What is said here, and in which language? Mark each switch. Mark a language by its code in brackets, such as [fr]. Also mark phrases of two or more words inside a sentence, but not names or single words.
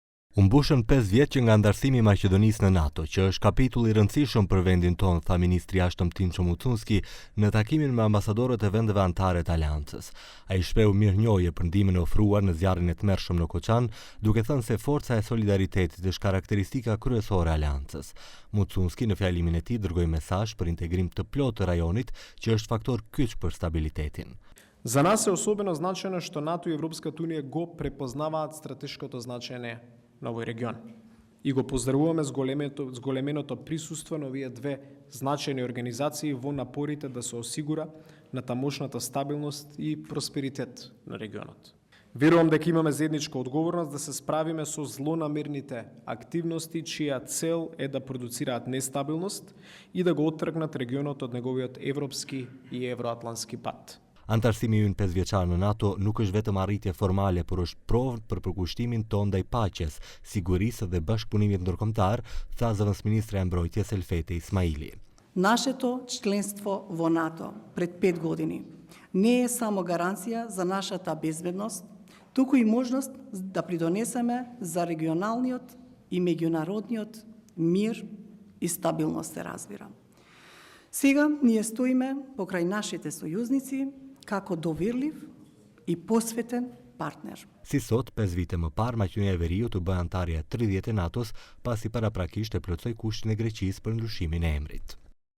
[sq] U mbushën 5 vjet që nga ndarësimi i Maqedonisë në NATO, që është kapitull i rëndësishëm për vendin tonë, tha ministri i jashtëm Tinço Mucunski në takimin me ambasadorët e vendeve anëtare të aleancës. Ai shprehu mirënjohje për ndihmën e ofruar në zjarrin e tmerrshëm në Koçan, duke thënë se forca e solidaritetit është karakteristika kryesore e aleancës. Mucunski në fjalimin e tij dërgoi mesazh për integrim të plotë të rajonit, që është faktor kyç për stabilitetin. [mk] За нас е особено значено што НАТО и Европската унија го препознаваат стратешкото значење на овој регион. И го поздравуваме с големеното присуство на овие две значајни организации во напорите да се осигура на тамошната стабилност и просперитет на регионот. Верувам дека имаме заедничка одговорност да се справиме со злонамерните активности чија цел е да продуцираат нестабилност и да го оттргнат регионот од неговиот европски и евроатлантски пат. [sq] Antarësimi ynë 5 vjeçar në NATO nuk është vetëm arritje formale, por është provë për përkushtimin tonë ndaj paqes, sigurisë dhe bashkëpunimit ndërkombëtar, tha zëvendësministra e mbrojtjes Elfete Ismaili. [mk] Нашето членство во НАТО пред 5 години не е само гаранција за нашата безбедност, туку и можност да придонесеме за регионалниот и меѓународниот мир и стабилност, се разбира. Сега ние стоиме покрај нашите сојузници како доверлив и посветен partner. [sq] Si sot, 5 vite më parë, Maqedonia e Veriut u bë antarja e 30 e NATO-s, pasi paraprakisht e plotësoi kushtin e Greqisë për ndryshimin e emrit.